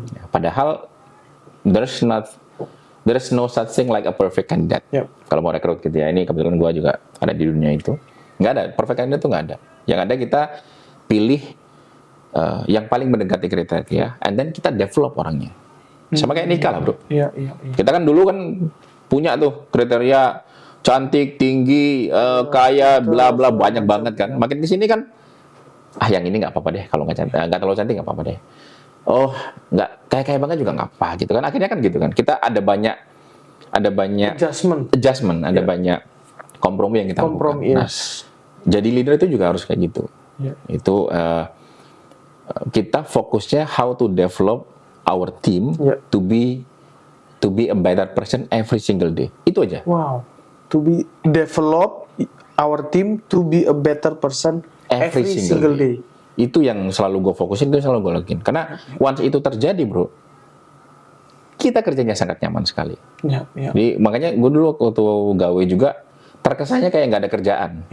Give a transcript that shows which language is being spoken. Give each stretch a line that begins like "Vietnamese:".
Indonesian: Padahal
English: there's no such thing like a perfect candidate.
Indonesian: Kalau mau rekrut gitu ya, ini kebetulan gue juga ada di dunia itu. Nggak ada, perfect candidate itu nggak ada. Yang ada kita pilih yang paling mendekati kriteria,
English: and then
Indonesian: kita develop orangnya. Sama kayak nikah lah, bro. Kita kan dulu kan punya tuh kriteria cantik, tinggi, kaya, bla bla, banyak banget kan. Makin di sini kan, yang ini nggak apa-apa deh, kalau nggak terlalu cantik nggak apa-apa deh. Oh, nggak kaya banget juga nggak apa gitu kan. Akhirnya kan gitu kan. Kita ada banyak adjustment, ada banyak kompromi yang kita lakukan. Nah, jadi leader itu juga harus kayak gitu. Itu kita fokusnya
English: how to develop our team to be a better person every single day.
Indonesian: Itu aja.
English: To be develop our team to be a better person every single day.
Indonesian: Itu yang selalu gue fokusin, itu selalu gue lakuin. Karena once itu terjadi, bro, kita kerjanya sangat nyaman sekali. Jadi makanya gue dulu waktu gawe juga terkesannya kayak nggak ada kerjaan.